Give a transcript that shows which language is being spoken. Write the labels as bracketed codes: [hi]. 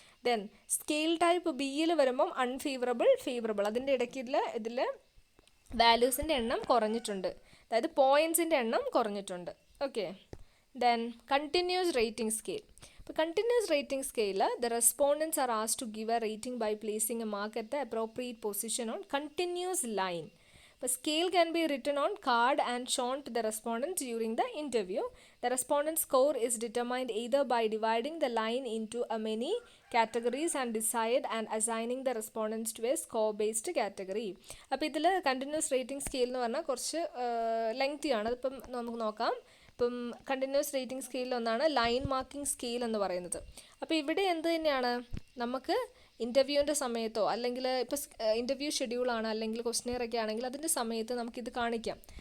[ml] Then scale type ബിയിൽ വരുമ്പം unfavourable, favourable, അതിൻ്റെ ഇടയ്ക്ക് ഇതിൽ വാല്യൂസിൻ്റെ എണ്ണം കുറഞ്ഞിട്ടുണ്ട്, അതായത് പോയിൻറ്റ്സിൻ്റെ എണ്ണം കുറഞ്ഞിട്ടുണ്ട്. [en] Okay, then continuous rating scale. ഇപ്പോൾ continuous rating scale the respondents are asked to give a rating by placing a mark at the appropriate position on continuous line. The scale can be written on card and shown to the respondent during the interview. The respondent score is determined either by dividing the line into a many categories and decide and assigning the respondents to a score-based category. [ml] അപ്പോൾ ഇതിൽ continuous rating scale എന്ന് പറഞ്ഞാൽ കുറച്ച് lengthy ആണ്. അതിപ്പം നമുക്ക് നോക്കാം. ഇപ്പം കണ്ടിന്യൂസ് റേറ്റിംഗ് സ്കെയിലിൽ ഒന്നാണ് ലൈൻ മാർക്കിംഗ് സ്കെയിൽ എന്ന് പറയുന്നത്. അപ്പോൾ ഇവിടെ എന്ത് തന്നെയാണ്, നമുക്ക് ഇൻ്റർവ്യൂവിൻ്റെ സമയത്തോ അല്ലെങ്കിൽ ഇപ്പോൾ ഇൻ്റർവ്യൂ ഷെഡ്യൂളാണ് അല്ലെങ്കിൽ ക്വസ്റ്റ്യനെയറൊക്കെ ആണെങ്കിൽ അതിൻ്റെ സമയത്ത് നമുക്കിത് കാണിക്കാം.